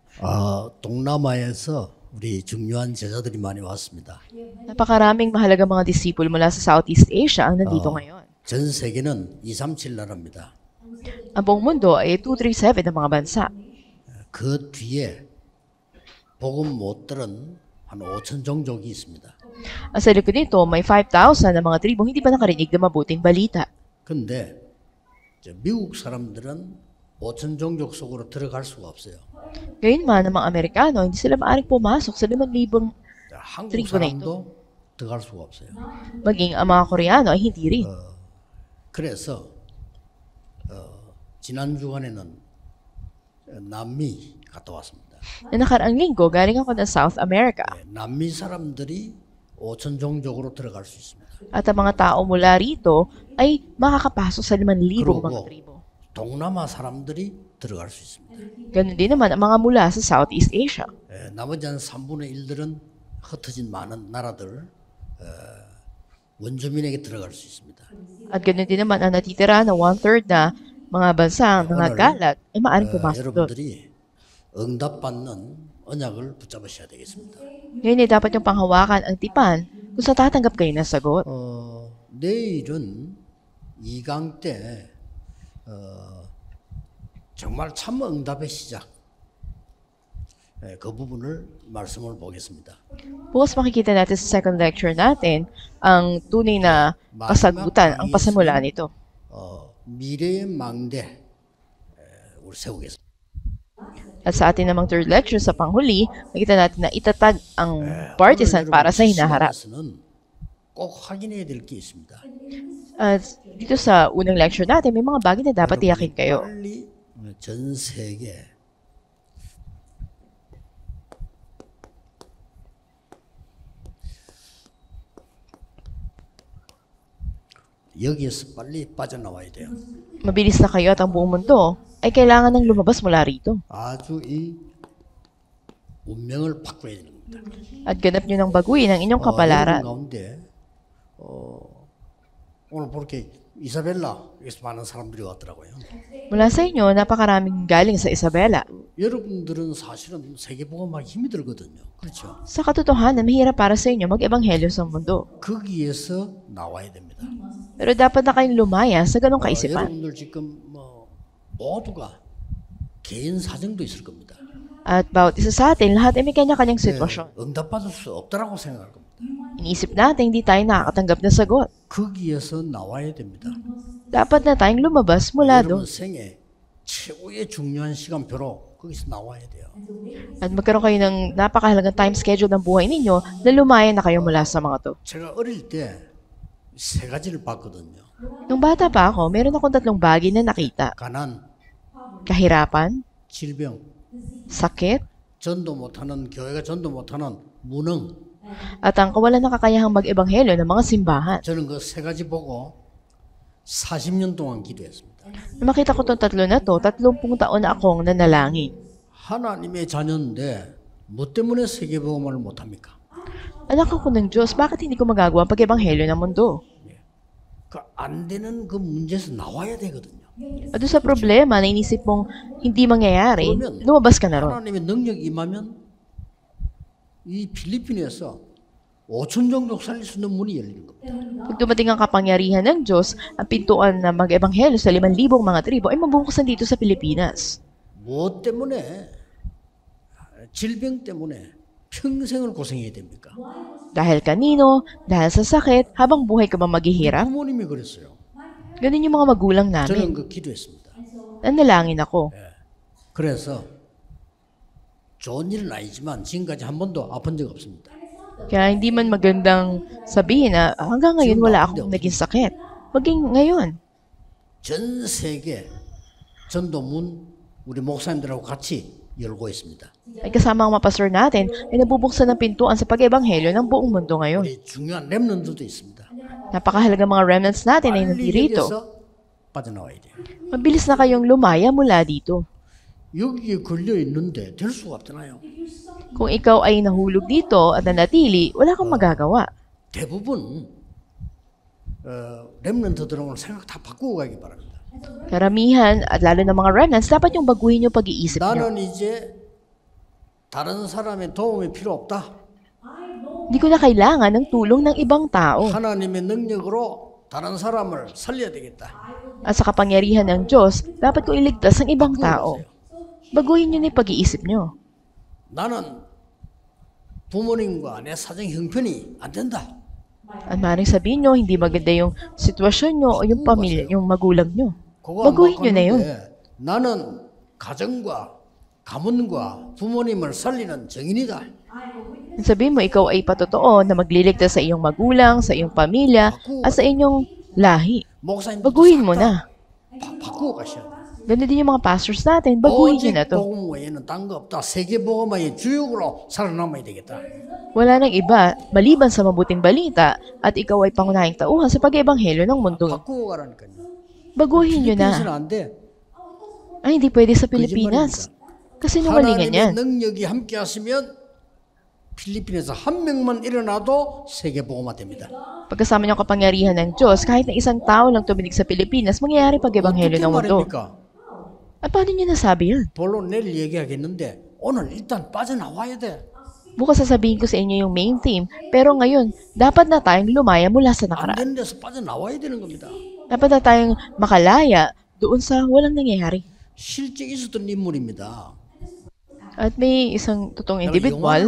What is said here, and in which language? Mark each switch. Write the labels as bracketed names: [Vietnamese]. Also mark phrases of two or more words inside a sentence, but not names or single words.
[Korean] 동남아에서 우리 중요한 제자들이 많이 왔습니다. [Filipino] Napakaraming mahalaga mga disipulo mula sa Southeast Asia ang nandito ngayon. [Korean] 전 세계는 237 나라입니다. [Filipino] Ang buong mundo ay 237 na mga bansa. [Korean] 그 뒤에 복음 못 들은 한 5천 종족이 있습니다. [Filipino] Ang sa likod nito, may 5,000 na mga tribong hindi pa nakarinig ng mabuting balita. [Korean] 근데 미국 사람들은 5천 종족 속으로 들어갈 수가 없어요. [Filipino] Gayunman, ang mga Amerikano, hindi sila maaaring pumasok sa 5,000 [Korean] 한국 [Filipino] tribo na ito. [Korean] 사람도 들어갈 수가 없어요. [Filipino] Maging ang mga Koreano ay hindi rin. [Korean] 그래서 지난 주간에는 남미 갔다 왔습니다. [Filipino] Na nakaraang linggo, galing ako ng South America. [Korean] 남미 사람들이 5천 종족으로 들어갈 수 있습니다. [Filipino] At ang mga tao mula rito ay makakapasok sa 5,000 mga tribo. [Korean] 동남아 사람들이 들어갈 수 있습니다. [Filipino] Ganun din naman ang mga mula sa Southeast Asia. [Korean] 나머지 한 3분의 1들은 흩어진 많은 나라들 원주민에게 들어갈 수 있습니다. [Filipino] At ganun din naman ang natitira na 1/3 na mga bansa, mga galat, ay maaaring pumasok doon. [Korean] 여러분들이 응답받는 언약을 붙잡으셔야 되겠습니다. [Filipino] Ngayon ay dapat yung panghawakan ang tipan kung sa tatanggap kayo ng sagot. [Korean] 내일은 2강 때 정말 참 응답의 시작 그 부분을 말씀을 보겠습니다. [Filipino] Bukas makikita natin sa [English] second lecture [Filipino] natin ang tunay na kasagutan, ang pasimula nito. [Korean] 미래의 망대 우리 세우겠습니다. [Filipino] At sa atin namang [English] third lecture [Filipino] sa panghuli, makita natin na itatag ang partisan para sa hinaharap. [Korean] 꼭 확인해야 될 게 있습니다. [Filipino] At dito sa unang lecture natin, may mga bagay na dapat tiyakin kayo. [Korean] 빨리 전 세계 여기에서 빨리 빠져나와야 돼요. [Filipino] Mabilis na kayo at ang buong mundo ay kailangan ng lumabas mula rito. [Korean] 아주 이 운명을 바꿔야 되는 겁니다. [Filipino] At ganap nyo ng baguhin ang inyong kapalaran. [Korean] 여러분 가운데 오늘 그렇게 이사벨라에서 많은 사람들이 왔더라고요. [Filipino] Mula sa inyo, napakaraming galing sa Isabela. [Korean] 여러분들은 사실은 세계복음하기 힘이 들거든요. 그렇죠? [Filipino] Sa katotohanan, mahirap para sa inyo mag-ebanghelyo sa mundo. [Korean] 거기에서 나와야 됩니다. [Filipino] Pero dapat na kayong lumaya sa ganong kaisipan. [Korean] 여러분들 지금 모두가 개인 사정도 있을 겁니다. [Filipino] At bawat isa sa atin, lahat ay may kanya-kanyang sitwasyon. [Korean] 응답받을 수 없다라고 생각할 겁니다. [Filipino] Iniisip natin hindi tayo nakakatanggap ng sagot. [Korean] 거기에서 나와야 됩니다. [Filipino] Dapat na tayong lumabas mula [Korean] 여러분 [Filipino] doon. [Korean] 생애 최고의 중요한 시간표로 거기서 나와야 돼요. [Filipino] At magkaroon kayo ng napakahalagang [English] time schedule [Filipino] ng buhay ninyo na lumaya na kayo mula sa mga to. [Korean] 제가 어릴 때 세 가지를 봤거든요. [Filipino] Nung bata pa ako, meron akong 3 bagay na nakita. [Korean] 가난, [Filipino] Kahirapan, [Korean] 질병, [Filipino] sakit, [Korean] 전도 못하는 교회가 전도 못하는 무능. [Filipino] at ang kawalan ng kakayahang mag-ebanghelyo ng mga simbahan. [Korean] 저는 그 세 가지 보고 40년 동안 기도했습니다. [Filipino] Nung makita ko itong 3 na to, 30 taon na akong nanalangin. [Korean] 하나님의 자녀인데 뭐 때문에 세계복음을 못합니까? [Filipino] Anak ako ng Diyos, bakit hindi ko magagawa ang pag-ebanghelyo ng mundo? [Korean] 그 안 되는 그 문제에서 나와야 되거든요. [Filipino] At doon sa problema na inisip mong hindi mangyayari, lumabas ka na ron. [Korean] 하나님의 능력이 임하면 이 필리핀에서 5천 종족 살릴 수 있는 문이 열리는 겁니다. [Filipino] Pag dumating ang kapangyarihan ng Diyos, ang pintuan na mag-ebanghelyo sa 5,000 mga tribo ay mabubukasan dito sa Pilipinas. [Korean] 무엇 때문에 질병 때문에 평생을 고생해야 됩니까? [Filipino] Dahil kanino, dahil sa sakit, habang buhay ka ba maghihirap? [Korean] 부모님이 그랬어요. [Filipino] Ganun yung mga magulang [Korean] 저는 [Filipino] namin. [Korean] 그 기도했습니다. [Filipino] Nanalangin ako. [Korean] 그래서 좋은 일은 아니지만 지금까지 한 번도 아픈 적 없습니다. [Filipino] Kaya hindi man magandang sabihin na hanggang ngayon wala akong naging sakit. Maging ngayon. [Korean] 전 세계 전도문 우리 목사님들하고 같이 열고 있습니다. [Filipino] Ay kasama ang mga pastor natin ay nabubuksan ng pintuan sa pag-ebanghelyo ng buong mundo ngayon. [Korean] 우리 중요한 렘넌트도 있습니다. [Filipino] Napakahalaga mga remnants natin ay [Korean] 빨리 [Filipino] nandirito. [Korean] 여기서 빠져나와야 돼요. [Filipino] Mabilis na kayong lumaya mula dito. [Korean] 여기에 걸려 있는데 될 수가 없잖아요. [Filipino] Kung ikaw ay nahulog dito at nanatili, wala kang magagawa. [Korean] 대부분 렘넌트들은 오늘 생각 다 바꾸고 가기 바랍니다. [Filipino] Karamihan at lalo ng mga remnants, dapat yung baguhin yung pag-iisip nyo. [Korean] 나는 이제 다른 사람의 도움이 필요 없다. [Filipino] Hindi ko na kailangan ng tulong ng ibang tao. [Korean] 하나님의 능력으로 다른 사람을 살려야 되겠다. [Filipino] At sa kapangyarihan ng Diyos, dapat ko iligtas ang ibang tao. Baguhin niyo na yung pag-iisip niyo. [Korean] 나는 부모님과 내 사정 형편이 안 된다. [Filipino] At maaaring sabihin niyo, hindi maganda yung sitwasyon niyo o yung pamilya, yung magulang niyo. [Korean] 그거 안 [Filipino] Baguhin niyo na yun. [Korean] 바꿨는데 나는 가정과 가문과 부모님을 살리는 정인이다. [Filipino] Sabihin mo, ikaw ay patotoo na magliligtas sa iyong magulang, sa iyong pamilya, at sa inyong lahi. [Korean] 목사님 [Filipino] Baguhin mo na. [Korean] 바꾸고 가셔야 돼. [Filipino] Ganun din yung mga pastors natin, baguhin niyo [Korean] 오직 [Filipino] na to. [Korean] 복음 외에는 딴 거 없다. 세계 복음의 주역으로 살아남아야 되겠다. [Filipino] Wala nang iba, maliban sa mabuting balita, at ikaw ay pangunahing tauhan sa pag-ebanghelyo ng mundo. [Korean] 바꾸고 가라니까요. [Filipino] Baguhin niyo [Korean] 필리핀에서는 [Filipino] na. [Korean] 안 돼. [Filipino] Ay, hindi pwede sa Pilipinas. Kasi nungalingan yan. [Korean] 하나님의 능력이 함께 하시면 필리핀에서 한 명만 일어나도 세계 복음화 됩니다. [Filipino] Pagkasama niyong kapangyarihan ng Diyos, kahit na isang tao lang tuminig sa Pilipinas, mangyayari pag-ebanghelyo [Korean] 어떻게 [Filipino] ng mundo. [Korean] 말입니까? [Filipino] At paano niyo nasabi yun? [Korean] 본론 내일 얘기하겠는데 오늘 일단 빠져나와야 돼. [Filipino] Bukas sasabihin ko sa inyo yung main theme, pero ngayon, dapat na tayong lumaya mula sa [Korean] 안 [Filipino] nakaraan. [Korean] 되는 데서 빠져나와야 되는 겁니다. [Filipino] Dapat na tayong makalaya doon sa walang nangyayari. [Korean] 실제 있었던 인물입니다. [Filipino] At may isang totoong [Korean] 내가 [Filipino] individual,